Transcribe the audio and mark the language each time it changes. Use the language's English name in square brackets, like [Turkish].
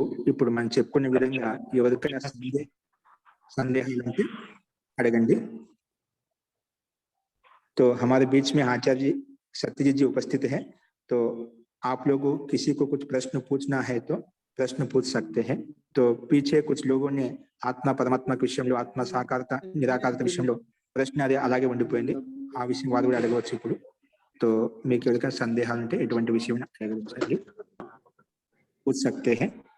[Telugu] ఇప్పుడు మనం చెప్పుకునే విధంగా ఎవరికైనా సందేహాలు ఉంటే అడగండి. [Hindi] तो हमारे बीच में आचार्य जी सत्यजीत जी उपस्थित है, तो आप लोगों किसी को कुछ प्रश्न पूछना है तो प्रश्न पूछ सकते हैं. तो पीछे कुछ लोगों ने आत्मा परमात्मा के [Telugu] विषయంలో ఆత్మ సాకారత నిరాకారత విషయంలో ప్రశ్న అది అలాగే ఉండిపోయింది. ఆ విషయం వారు కూడా అడగవచ్చు ఇప్పుడు. तो మీకు ఎవరికైనా సందేహాలు ఉంటే ఎటువంటి విషయం అడగవచ్చు, [Hindi] पूछ सकते हैं.